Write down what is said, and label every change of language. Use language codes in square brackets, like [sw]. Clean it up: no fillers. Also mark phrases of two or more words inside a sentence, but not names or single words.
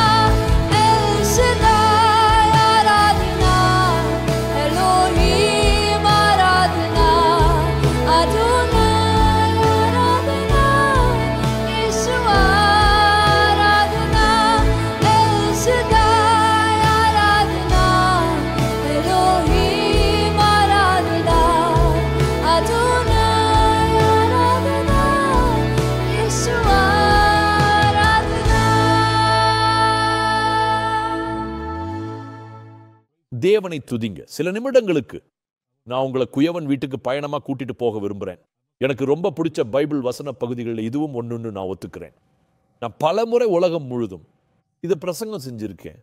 [hi] एल शदाई आराधना, एलोहीम आराधना, अडोनाई आराधना, यीशु आराधना। एल शदाई आराधना, एलोहीम आराधना, अडोनाई आराधना, यीशु आराधना। [ta] தேவனை துதிங்க. சில நிமிடங்களுக்கு நான் உங்களை குயவன் வீட்டுக்கு பயணமா கூட்டிட்டு போக விரும்புறேன். எனக்கு ரொம்ப பிடிச்ச பைபிள் வசன பகுதிகளில் இதுவும் ஒன்றுன்னு நான் ஒத்துக்கிறேன். நான் பலமுறை உலகம் முழுதும் இதை பிரசங்கம் செஞ்சிருக்கேன்.